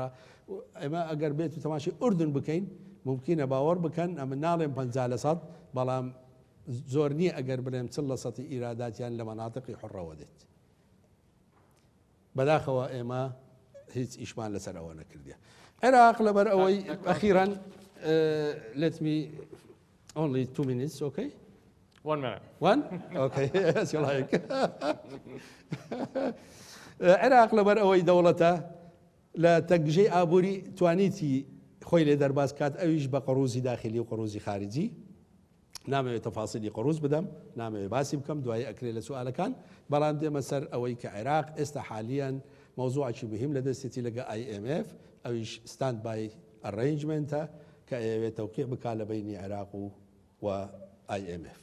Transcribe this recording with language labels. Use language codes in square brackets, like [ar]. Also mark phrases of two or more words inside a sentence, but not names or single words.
[ckb] ئێمە ئەگەر بێت و تەماشای ئوردن بکەین ممکنە باوەڕ بکەن ئەمە ناڵێن 50% بەڵام زۆر نییە ئەگەر بڵێم 40% ئیراداتیان لە مناطقی حڕەوە دێت. بەداخەوە ئێمە هیچ ئیشمان لەسەر ئەوە نەکردیە. عێراق لەبەر ئەوەی ئەخیراً [en] let me only 2 minutes, okay? 1 minute. One? Okay, as you like. [ckb] عێراق لەبەر ئەوەی دەوڵەتە لە تەکژەی ئابووری توانیتی خۆی لێ دەرباز کات ئەویش بە قڕوزی داخلی و قڕوزی خارجی. نامەوێت تەفاسیلی قڕوز بدەم، نامەوێت باسی بکەم، دوای ئەکرێ لە سوالەکان. بەڵام دێمە سەر ئەوەی کە عێراق ئێستا حالیان مەوزوعێکی مهم لە دەستێتی لەگە IMF ئەویش [en] stand-by arrangement [ckb] کە ئەوێت تەوقیع بکات لە بینی عێراق و IMF.